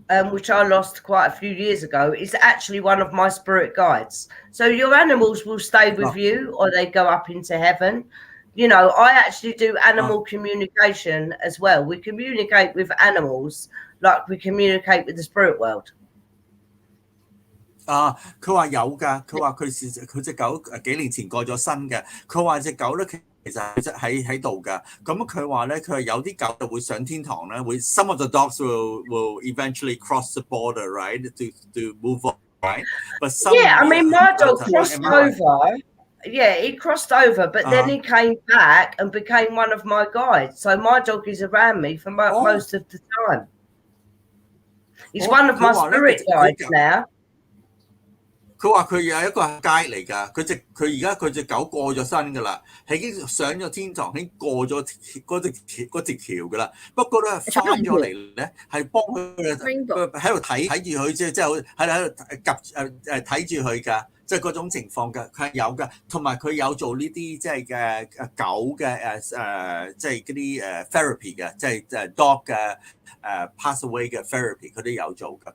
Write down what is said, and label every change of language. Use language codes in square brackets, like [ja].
[en] Which I lost quite a few years ago, is actually one of my spirit guides. So your animals will stay with you or they go up into heaven. You know, I actually do animal communication as well. We communicate with animals like we communicate with the spirit world. [yue] 佢話有㗎，佢話佢隻狗幾年前過咗身嘅，佢話隻狗咧其實喺度㗎，咁佢話咧，佢話有啲狗就會上天堂咧，會 [en] some of the dogs will eventually cross the border, right, to move on, right? But some I mean, my dog crossed over. Yeah, he crossed over, but then he came back and became one of my guides. So my dog is around me for most of the time. He's one of my spirit guides now. [yue] 佢話佢有一個街嚟㗎，佢而家佢隻狗過咗身㗎啦，係已經上咗天堂，已經過咗嗰條橋㗎啦。不過咧翻咗嚟咧，係幫佢喺度睇住佢，即係喺度睇住佢㗎，即係嗰種情況㗎，佢係有㗎。同埋佢有做呢啲即係嘅狗嘅即係嗰啲therapy 嘅，即係dog 嘅。 pass away 嘅 therapy 佢都有做㗎。